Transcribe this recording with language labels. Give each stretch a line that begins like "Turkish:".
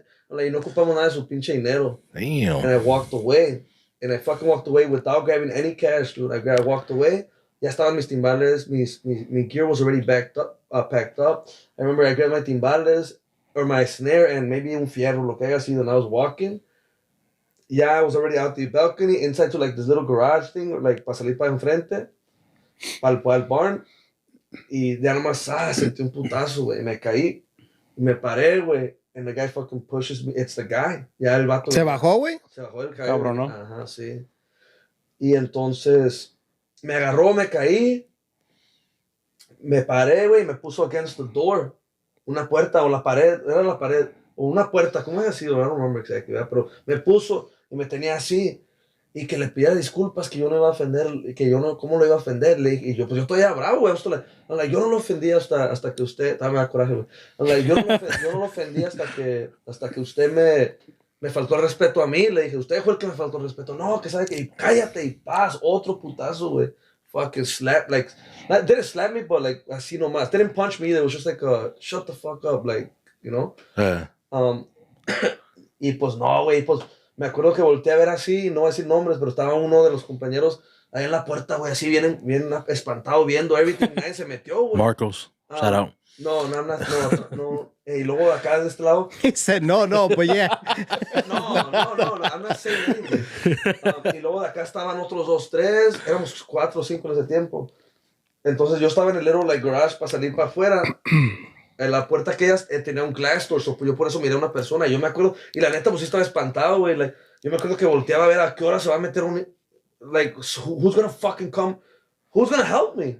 Spanish: Y no ocupamos nada de su pinche dinero.
English: Damn. And I walked away. And I fucking walked away without grabbing any cash, dude. I walked away.
Spanish: Ya estaban mis timbales.
English: My gear was already packed up. I remember I grabbed my timbales or my snare and maybe
Spanish: un fierro, lo que haya sido,
English: and I was walking. Yeah, I was already out the balcony, inside to like this little garage thing, like
Spanish: para salir para enfrente, para el
English: barn.
Spanish: Y ya nomás, sentí un putazo, güey. Me caí. Me paré, güey.
English: And the guy fucking pushes me. It's the guy.
Spanish: Ya el vato. ¿Se bajó, güey? Se bajó el caballo. Cabrón, ¿no? Ajá, sí. Y entonces me agarró, me caí. Me paré, güey, y me puso
English: against the door.
Spanish: Una puerta o la pared. Era la pared. O una puerta. ¿Cómo había sido?
English: I don't remember exactly.
Spanish: ¿Verdad? Pero me puso. y me tenía así. Y que le pidiera disculpas, que yo no iba a ofender, que yo no, ¿cómo lo iba a ofender? Le dije, y yo, pues yo estoy ya bravo, güey. Yo no lo ofendí hasta que usted, me da coraje, güey. Yo no lo ofendí hasta que usted me faltó el respeto a mí. Le dije, usted fue el que me faltó el respeto. No, que sabe que, y cállate y paz, otro putazo, güey.
English: Fucking slap, like, didn't slap me, but like,
Spanish: así nomás.
English: Didn't punch me either. It was just like, shut the fuck up, like, you know?
Spanish: Y pues no, güey, pues me acuerdo que volteé a ver así, no voy a decir nombres, pero estaba uno de los compañeros ahí en la puerta, güey, así bien espantado viendo everything, nadie se metió, güey.
English: Marcos, shout out.
Spanish: No. Y luego acá de este lado.
English: He said,
Spanish: no, pues
English: yeah. No, I'm not saying anything.
Spanish: Y luego de acá estaban otros 2, 3, éramos 4 o 5 en ese tiempo. Entonces yo estaba en el
English: little like garage
Spanish: para salir para afuera. En la puerta que ellas tenía un
English: glass door,
Spanish: yo por eso miré a una persona. Yo me acuerdo, y la neta, pues sí estaba espantado, güey. Like, yo me acuerdo que volteaba a ver a qué hora se va a meter un.
English: Like, who's gonna fucking come? Who's gonna help me?